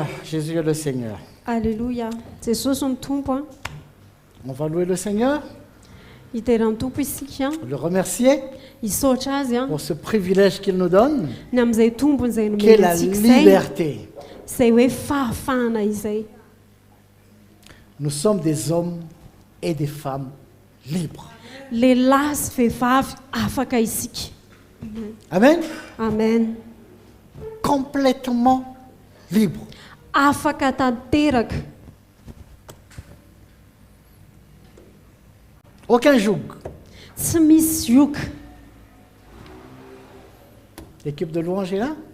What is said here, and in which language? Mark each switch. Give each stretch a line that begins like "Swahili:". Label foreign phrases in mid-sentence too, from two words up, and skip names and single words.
French: Jésus est le Seigneur. Alléluia.
Malagasy: Jesosy ny tompo a.
French: On va louer le Seigneur,
Malagasy: Iteran'ny tompo isika,
French: le remercier
Malagasy: isaotra azy a,
French: pour ce privilège qu'il nous donne,
Malagasy: ny amin'izay tombony izay
French: qui est
Malagasy: nomena
French: la
Malagasy: antsika izay,
French: liberté.
Malagasy: izay hoe fahafahana izay.
French: Nous sommes des hommes et des femmes libres.
Malagasy: Lehilahy sy vehivavy afaka isika.
French: Amen.
Malagasy: Amen.
French: Complètement libres.
Malagasy: Afaka tanteraka.
French: Aucun joug.
Malagasy: Tsy misy zioka.
French: L'équipe de louange est là.